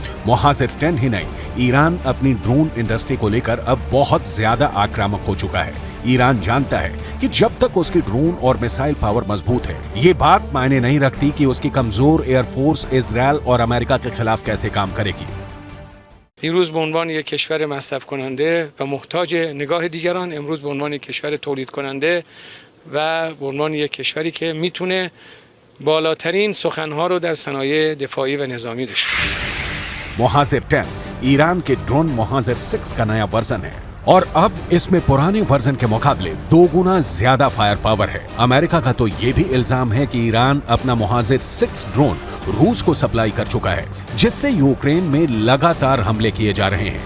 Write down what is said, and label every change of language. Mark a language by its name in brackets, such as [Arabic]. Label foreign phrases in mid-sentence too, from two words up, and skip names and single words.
[Hindi] मोहाजिर 10 ही नहीं, ईरान अपनी [English] drone industry [Hindi] को लेकर अब बहुत ज्यादा आक्रामक हो चुका है। ईरान जानता है कि जब तक उसकी ड्रोन और [English] missile power [Hindi] मजबूत है, ये बात मायने नहीं रखती कि उसकी कमजोर एयरफोर्स इजराइल और अमेरिका के खिलाफ कैसे काम करेगी। [Persian] دیروز به عنوان یک کشور مصرف کننده و محتاج نگاه دیگران، امروز به عنوان یک کشور تولید کننده و به عنوان یک کشوری که میتونه بالاترین سخنها رو در صنایع دفاعی و نظامی داشته باشه. [Hindi] मोहाजिर 10 ईरान के ड्रोन मोहाजिर 6 का नया वर्जन है और अब इसमें पुराने वर्जन के मुकाबले 2 गुना ज्यादा [English] fire power [Hindi] है। अमेरिका का तो ये भी इल्जाम है कि ईरान अपना मोहाजिर 6 ड्रोन रूस को सप्लाई कर चुका है, जिससे यूक्रेन में लगातार हमले किए जा रहे हैं।